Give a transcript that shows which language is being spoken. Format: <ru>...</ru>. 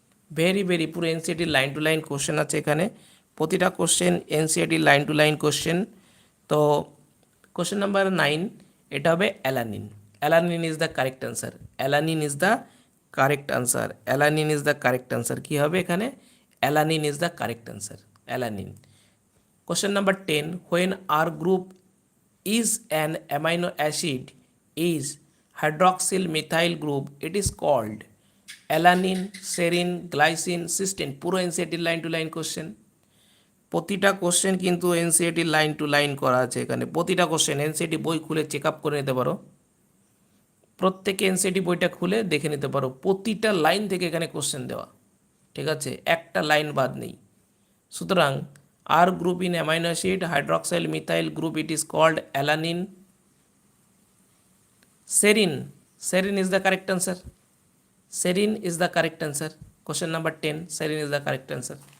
<bn>Very very পুরো এনসিইআরটির line to line question আছে এখানে, প্রতিটা question এনসিইআরটির line to line question. তো কোশ্চেন নাম্বার 9, এটা হবে alanine.</bn> <en>Alanine is the correct answer, alanine is the correct answer, alanine is the correct answer.</en> <bn>কী হবে এখানে?</bn> <en>Alanine is the correct answer, alanine. Question number 10, when R group is an amino acid is hydroxyl methyl group, it is called alanine, serine, glycine, cysteine।</en> <bn>পুরো এনসিইআরটির line to line question, প্রতিটা question কিন্তু এনসিইআরটির line to line করা আছে এখানে, প্রতিটা question. NCERT বই খুলে check up করে নিতে পারো, প্রত্যেকে এনসিইআরটি বইটা খুলে দেখে নিতে পারো, প্রতিটা লাইন থেকে এখানে কোশ্চেন দেওয়া, ঠিক আছে, একটা লাইন বাদ নেই। সুতরাং</bn> <en>R group in amino acid hydroxyl methyl group, it is called alanine. Serine, serine is the correct answer, serine is the correct answer। Question number 10, serine is the correct answer।</en>